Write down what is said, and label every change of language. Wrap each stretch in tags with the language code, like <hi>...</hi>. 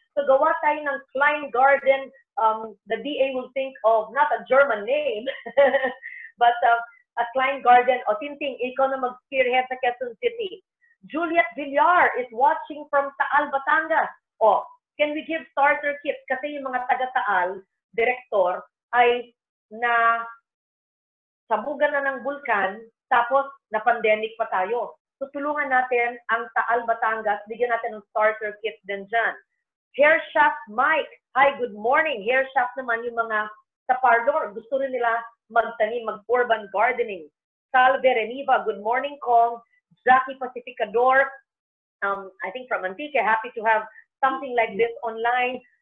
<tl>So gawa tayo ng Klein Garden.</tl> <en>The DA will think of not a German name, but a Klein Garden.</en> <tl>O Tintin, ikaw na mag-spearhead sa Quezon City. Juliet Villar</tl> <en>is watching from</en> <tl>Taal, Batangas.</tl> <en>O, can we give starter kits?</en> <tl>Kasi yung mga taga-Taal, Director, ay na sabugan na ng bulkan, tapos na-pandemic pa tayo. So tulungan natin ang Taal, Batangas, bigyan natin ng starter kit din dyan. Hair Shop Mike,</tl> <en>hi, good morning.</en> <tl>Hair Shop naman yung mga sa parlor, gusto rin nila magtanim, mag-urban gardening.</tl> <en>Salve Reniva, good morning Kong. Jackie Pacificador, I think from Antique, happy to have something like this online.</en>